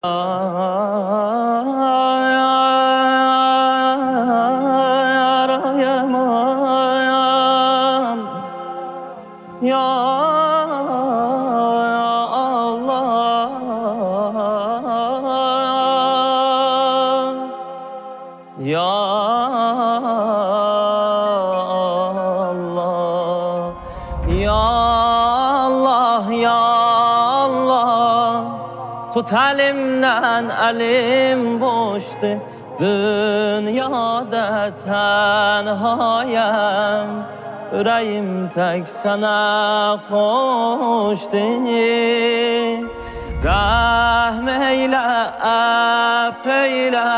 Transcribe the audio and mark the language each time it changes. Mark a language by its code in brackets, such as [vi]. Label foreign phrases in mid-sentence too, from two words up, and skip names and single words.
[ar] Arayamam يا الله، يا الله، يا الله، يا الله. [tr] Tut elimden, elim boştu, dünyada tenhayım. Yüreğim tek sana hoştu. Rahm eyle, affeyle.